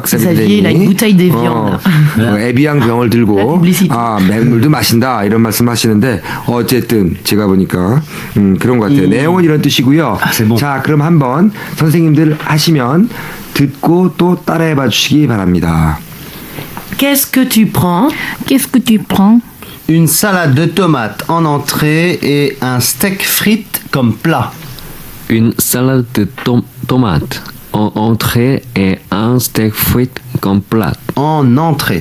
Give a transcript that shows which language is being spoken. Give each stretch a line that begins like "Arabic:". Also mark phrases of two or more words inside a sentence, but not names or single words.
Korean: 선생님이 에비앙 병을 들고 맹물도 마신다 이런 말씀 하시는데, 어쨌든 제가 보니까 그런 것 같아요. 내용은 이런 뜻이고요. 자, 그럼 한번 선생님들 하시면 듣고 또 따라해봐 주시기 바랍니다.
French: Qu'est-ce que tu prends? Qu'est-ce que tu prends? Une salade de tomates en entrée et un steak frites comme plat. Une salade de tomates en entrée et un steak frites comme plat. En entrée.